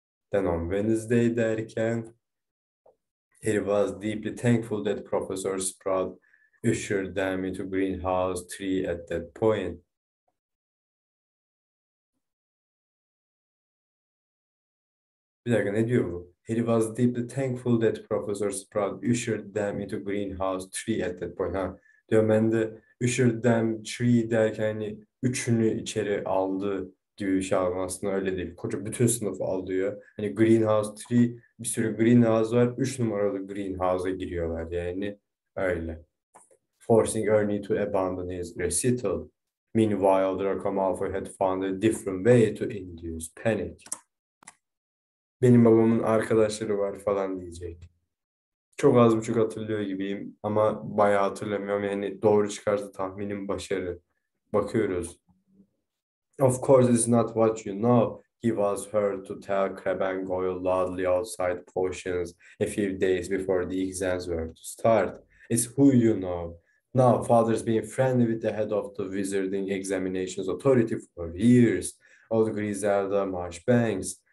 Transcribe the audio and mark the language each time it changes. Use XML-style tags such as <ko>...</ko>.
<en>Then on Wednesday derken, he was deeply thankful that Professor Sprout ushered them into greenhouse 3 at that point.</en> <tr>Bir dakika, ne diyor bu?</tr> <en>He was deeply thankful that Professor Sprout ushered them into greenhouse 3 at that point.</en> <tr>Ha, diyor ben de</tr> <en>ushered them</en> <tr>3 derken hani üçünü içeri aldı gibi bir şey aldım, aslında öyle değil. Koca bütün sınıfı al diyor. Hani greenhouse 3, bir sürü greenhouse var. 3 numaralı greenhouse'a giriyorlar yani öyle.</tr> <en>Forcing Ernie to abandon his recital. Meanwhile, Draco Malfoy had found a different way to induce panic.</en> <tr>Benim babamın arkadaşları var falan diyecek. Çok az buçuk hatırlıyor gibiyim ama bayağı hatırlamıyorum. Yani doğru çıkarsa tahminim başarı. Bakıyoruz.</tr> <en>Of course it's not what you know. He was heard to tell Crabbe and Goyle loudly outside Potions a few days before the exams were to start. It's who you know. Now, Father's been friendly with the head of the Wizarding Examinations Authority for years, old Griselda Marchbanks.</en>